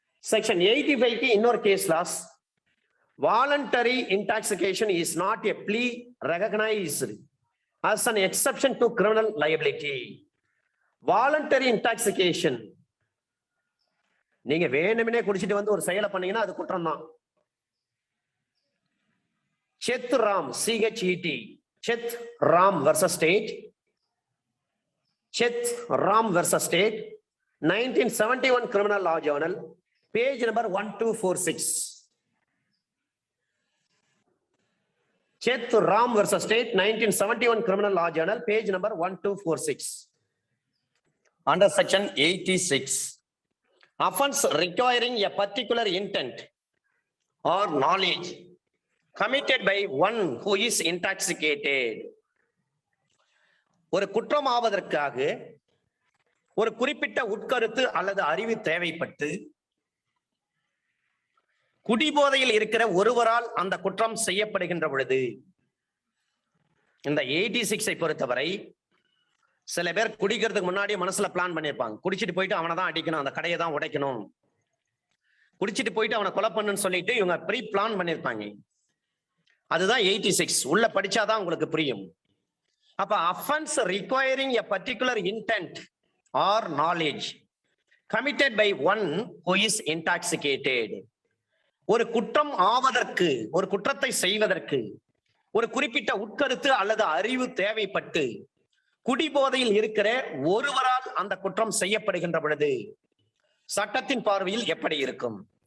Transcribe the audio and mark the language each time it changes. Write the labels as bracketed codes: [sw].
[en] Section 85 இன்னொரு case laws. Voluntary intoxication is not a plea recognized as an exception to criminal liability. Voluntary intoxication, [ta] நீங்க வேணும்னே குடிச்சிட்டு வந்து ஒரு செயலை பண்ணீங்கன்னா அது குற்றம் தான். [en] Chet Ram, CHET, Chet Ram versus State, Chet Ram versus State, 1971 Criminal Law Journal, page number 1246. Chet Ram versus State, 1971 Criminal Law Journal, page number 1246. Under section 86, offense requiring a particular intent or knowledge committed by one who is intoxicated. [ta] ஒரு குற்றம் ஆவதற்காக ஒரு குறிப்பிட்ட உட்கருத்து அல்லது அறிவு தேவைப்பட்டு குடிபோதையில் இருக்கிற ஒருவரால் அந்த குற்றம் செய்யப்படுகின்ற பொழுது, இந்த 86ஐ பொறுத்தவரை சில பேர் குடிக்கிறதுக்கு முன்னாடி மனசுல பிளான் பண்ணிருப்பாங்க. குடிச்சிட்டு போயிட்டு அவனை தான் அடிக்கணும், அந்த கடையை தான் உடைக்கணும், குடிச்சிட்டு போயிட்டு அவனை கொலை பண்ணுன்னு சொல்லிட்டு இவங்க ப்ரீ பிளான் பண்ணிருப்பாங்க. அதுதான் 86 உள்ள படிச்சாதான் உங்களுக்கு புரியும். [en] அப்ப offense requiring a particular intent or knowledge committed by one who is intoxicated. [ta] ஒரு குற்றம் ஆவதற்கு, ஒரு குற்றத்தை செய்வதற்கு ஒரு குறிப்பிட்ட உட்கருத்து அல்லது அறிவு தேவைப்பட்டு குடிபோதையில் இருக்கிற ஒருவரால் அந்த குற்றம் செய்யப்படுகின்ற பொழுது சட்டத்தின் பார்வையில் எப்படி இருக்கும்?